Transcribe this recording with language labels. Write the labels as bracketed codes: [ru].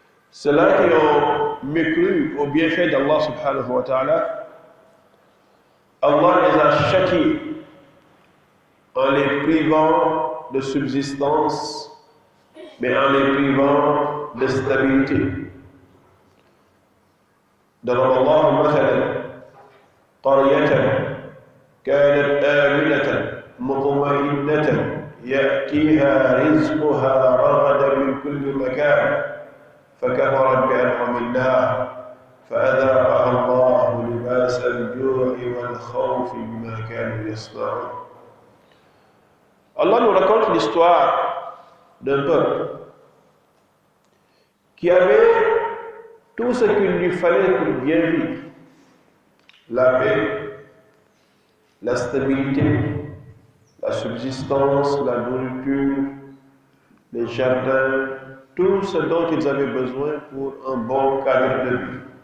[fr] Ceux-là qui ont mécru au bienfait d'Allah subhanahu wa ta'ala, Allah les a châtiés en les privant de subsistance, mais en les privant de stabilité. [ar] ضرب الله مثلا قرية كانت آمنة مطمئنة يأتيها رزقها رغدا من كل مكان فكفرت بأنعم الله فأذاقها الله لباس الجوع والخوف بما كانوا يصنعون. [fr] Allah nous raconte l'histoire d'un peuple qui avait tout ce qu'il lui fallait pour bien vivre: la paix, la stabilité, la subsistance, la nourriture, les jardins, tout ce dont ils avaient besoin pour un bon cadre de vie.